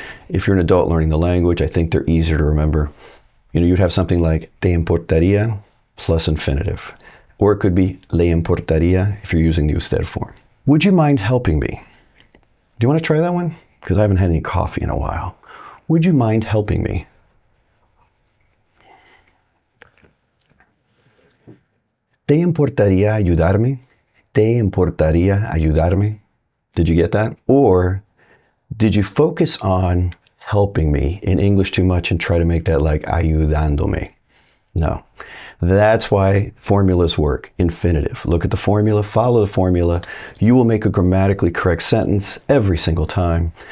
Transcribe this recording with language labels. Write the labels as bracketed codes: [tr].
[en] If you're an adult learning the language, I think they're easier to remember. You'd have something like [es] te importaría [en] plus infinitive. Or it could be [es] le importaría [en] if you're using the usted form. Would you mind helping me? Do you want to try that one? Because I haven't had any coffee in a while. Would you mind helping me? [es] ¿Te importaría ayudarme? ¿Te importaría ayudarme? [en] Did you get that? Or did you focus on helping me in English too much and try to make that like ayudándome? No. That's why formulas work. Infinitive. Look at the formula, follow the formula. You will make a grammatically correct sentence every single time.